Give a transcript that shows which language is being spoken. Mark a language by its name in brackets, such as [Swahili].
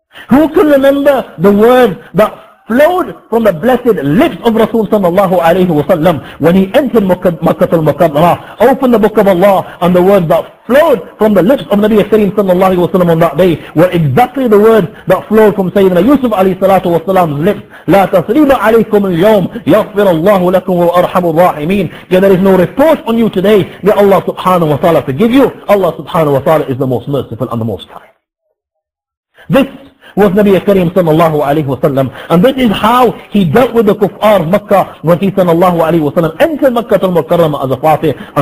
[English] Who can remember the words that flowed from the blessed lips of Rasul sallallahu alayhi wa sallam when he entered Makkah al-Mukarramah? Open the book of Allah, and the words that flowed from the lips of Nabi Kareem sallallahu alayhi wa sallam on that day were exactly the words that flowed from Sayyidina Yusuf alayhi salatu wa salam's lips. [Arabic] لا تثريب عليكم اليوم يغفر الله لكم وأرحم الراحمين. [English] There is no reproach on you today. May Allah subhanahu wa ta'ala forgive you. Allah subhanahu wa ta'ala is the most merciful and the most kind. This was Nabi Kareem sallallahu alayhi wa sallam, and this is how he dealt with the kuffar of Makkah when he sallallahu alayhi wa sallam entered Makkah al-Mukarramah as a Fatih.